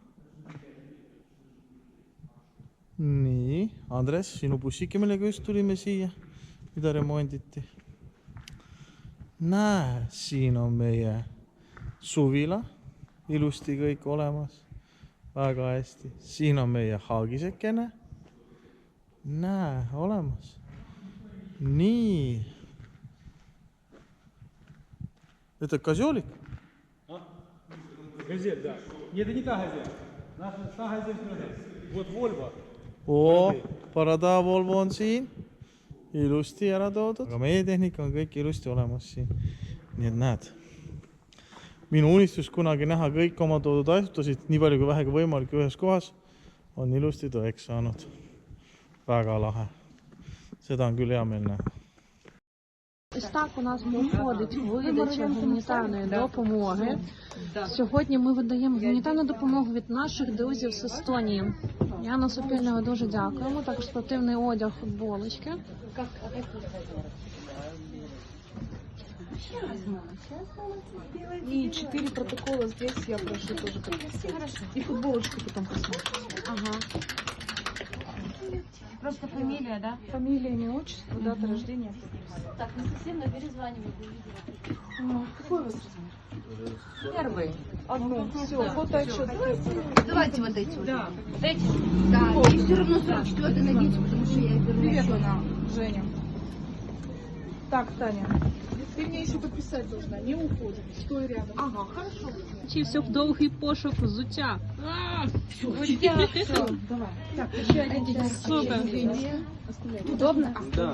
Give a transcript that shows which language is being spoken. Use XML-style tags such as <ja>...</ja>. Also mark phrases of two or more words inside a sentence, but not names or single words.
<et>Nii, Andres, sinu bussike, millega just tulime siia, mida remonditi. näe, siin on meie suvila, ilusti kõik olemas, väga hästi. Siin on meie haagisekene, näe, olemas. Nii.</et> <ru>Это козелик? Газель, да. Нет, это не та газель. Та газель другая. Вот Volvo.</ru> <et>Oo, Parada Volvo on siin. Ilusti ära toodud. Aga meie tehnika on kõik ilusti olemas siin. Nii et näed. Minu unistus kunagi näha kõik oma toodud asutasid, nii palju kui vähegi võimalik ühes kohas, on ilusti tõeks saanud. Väga lahe. Seda on küll hea meel näha.</et> <uk>Ось так у нас проходить видача гуманітарної допомоги. Сьогодні ми видаємо гуманітарну допомогу від наших друзів з Естонії. Яна Сопільного дуже дякуємо. Також спортивний одяг, футболочки.</uk> <ru>И 4 протокола здесь я прошу тоже подписать. И футболочку потом посмотрите. Ага. Просто фамилия, да? Фамилия, имя, отчество, дата рождения. Так, не совсем, но перезванивай. Ну, какой у вас размер? Первый. Одну. Все, фотоотчет. Давайте вот эти вот. Да. Вот эти? Да, и все равно 44-й найдите, потому что я их верну. Привет, Женя. Так, Таня, ты мне еще подписать должна, не уходит. Стой рядом. Ага, хорошо.</ru> <uk>Вчився в довгий пошук взуття.</uk> <ru>Все, Давай. Так, еще один. Супер. Удобно? Да.</ru>